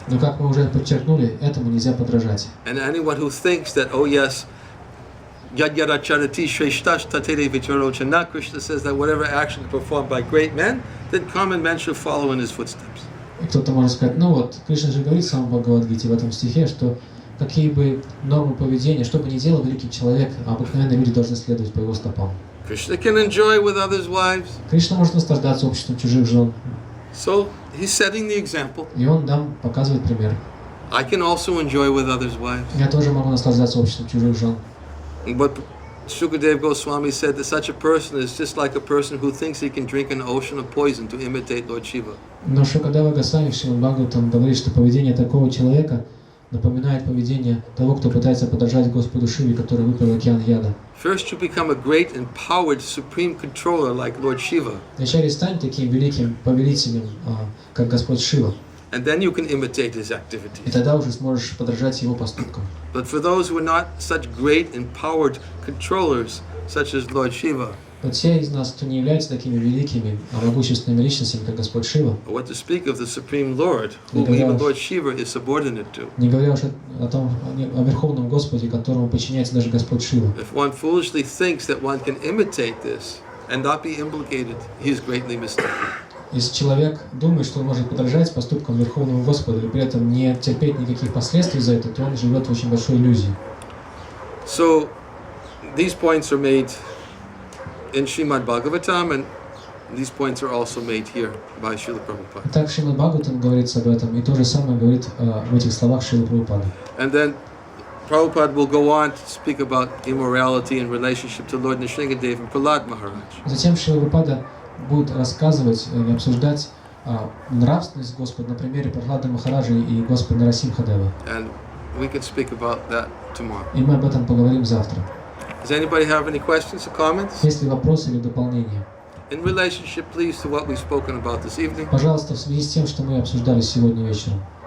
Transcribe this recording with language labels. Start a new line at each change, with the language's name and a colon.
Russian: Но как мы уже подчеркнули, этому нельзя подражать.
English: And anyone who thinks that, oh yes,
Sanskrit: Yad Yadacharati Shreshtash Tatere Vicharochana,
English: Krishna says that whatever action performed by great men, then common men should follow in his footsteps.
Russian: И кто-то может сказать: ну вот, Кришна же говорит в самом Бхагавад-гите в этом стихе, что какие бы нормы поведения, что бы ни делал великий человек, обыкновенные люди должны следовать по его стопам.
English: Krishna can enjoy with others' wives.
Russian: Кришна может наслаждаться обществом чужих жен.
English: So he's setting the example.
Russian: И он нам показывает пример.
English: I can also enjoy with others' wives.
Russian: Я тоже могу наслаждаться обществом чужих жен.
English: But Shukadev Goswami said that such a person is just like a person who thinks he can drink an ocean of poison to imitate Lord Shiva.
Russian: Но Шукадева Госвами в Шримад Бхагаватам говорит, что поведение такого человека напоминает поведение того, кто пытается подражать Господу Шиве, который выпил океан яда.
English: First, you become a great, empowered, supreme controller like Lord Shiva.
Russian: Вначале стань таким великим повелителем, как Господь Шива.
English: And then you can imitate his activities.
Russian: И тогда уже сможешь подражать его поступкам.
English: But for those who are not such great, empowered controllers, such as Lord Shiva,
Russian: Но те из нас, кто не являются такими великими, могущественными личностями, как Господь Шива,
English: what to speak of the Supreme Lord, whom even Lord Shiva is subordinate to.
Russian: не говоря уж о Верховном Господе, которому подчиняется даже Господь Шива.
English: If one foolishly thinks that one can imitate this and not be implicated, he is greatly mistaken.
Russian: Если человек думает, что он может подражать поступкам Верховного Господа и при этом не терпеть никаких последствий за это, то он живет в очень большой иллюзии.
English: So, these points are made in Srimad Bhagavatam, and these points are also made here by Srila Prabhupada.
Russian: Так в Шримад Бхагаватам говорится об этом, и то же самое говорит в этих словах Шрила Прабхупада.
English: And then Prabhupada will go on to speak about immorality in relationship to Lord Nrsingadev and Prahlad Maharaj.
Russian: Затем Шрила Прабхупада будет рассказывать и обсуждать нравственность Господа на примере Прахлады Махараджа и Господа Нарасимхадева.
English: And we can speak about that tomorrow.
Russian: И мы об этом поговорим завтра.
English: Does anybody have any questions or comments?
Russian: Есть ли вопросы или дополнения?
English: In relationship, please, to what we've spoken about this evening.
Russian: Пожалуйста, в связи с тем, что мы обсуждали сегодня вечером.